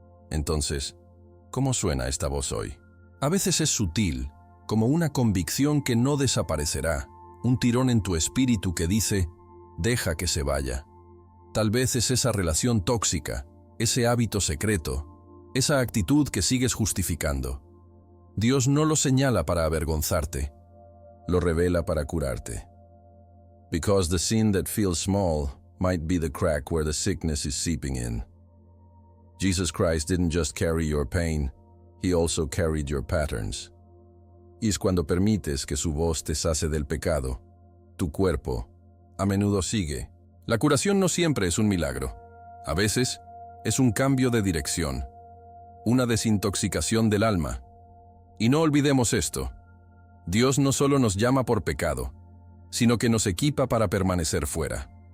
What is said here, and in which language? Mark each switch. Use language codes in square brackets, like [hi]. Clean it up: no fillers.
[es] Entonces, ¿cómo suena esta voz hoy? A veces es sutil, como una convicción que no desaparecerá, un tirón en tu espíritu que dice, deja que se vaya. Tal vez es esa relación tóxica, ese hábito secreto, esa actitud que sigues justificando. Dios no lo señala para avergonzarte, lo revela para curarte. [en] Because the sin that feels small might be the crack where the sickness is seeping in. Jesus Christ didn't just carry your pain, He also carried your patterns. [es] Y es cuando permites que su voz te sace del pecado, tu cuerpo a menudo sigue. La curación no siempre es un milagro. A veces es un cambio de dirección, una desintoxicación del alma. Y no olvidemos esto. Dios no solo nos llama por pecado, sino que nos equipa para permanecer fuera.